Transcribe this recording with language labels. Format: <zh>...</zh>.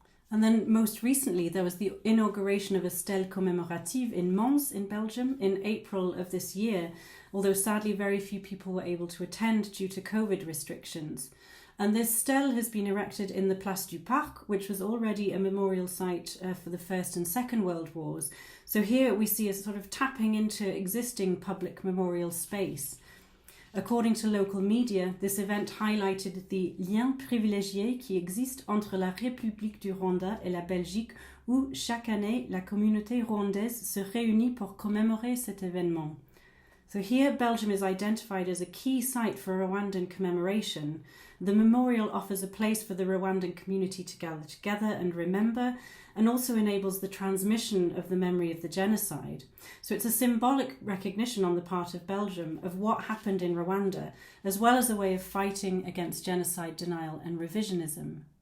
<en>And then most recently, there was the inauguration of a stele commémorative in Mons in Belgium in April of this year, although sadly very few people were able to attend due to COVID restrictions. And this stele has been erected in the Place du Parc, which was already a memorial site for the First and Second World Wars. So here we see a sort of tapping into existing public memorial space. According to local media, this event highlighted the</en> <fr>lien privilégié qui existe entre la République du Rwanda et la Belgique, où chaque année la communauté rwandaise se réunit pour commémorer cet événement.</fr> <en>So here Belgium is identified as a key site for Rwandan commemoration. The memorial offers a place for the Rwandan community to gather together and remember, and also enables the transmission of the memory of the genocide. So it's a symbolic recognition on the part of Belgium of what happened in Rwanda, as well as a way of fighting against genocide denial and revisionism.</en>